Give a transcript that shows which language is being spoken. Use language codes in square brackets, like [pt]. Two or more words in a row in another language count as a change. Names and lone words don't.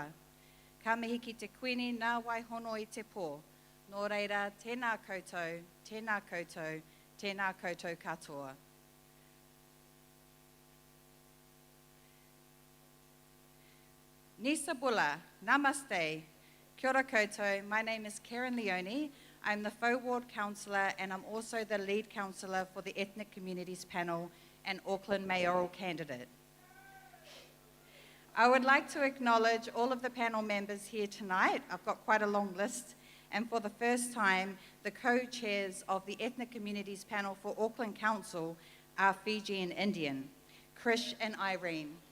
[mi] Ka mihi ki te kuini ngā waihono i te pō. Nō reira, tēnā koutou, tēnā koutou, tēnā koutou katoa. [fj] Nisa Bula, namaste. [mi] Kia ora koutou, [en] my name is Karen Leone. I'm the Faux Ward Councillor and I'm also the lead councillor for the Ethnic Communities Panel and Auckland mayoral candidate. I would like to acknowledge all of the panel members here tonight. I've got quite a long list, and for the first time, the co-chairs of the Ethnic Communities Panel for Auckland Council are Fijian Indian, Krish and Irene.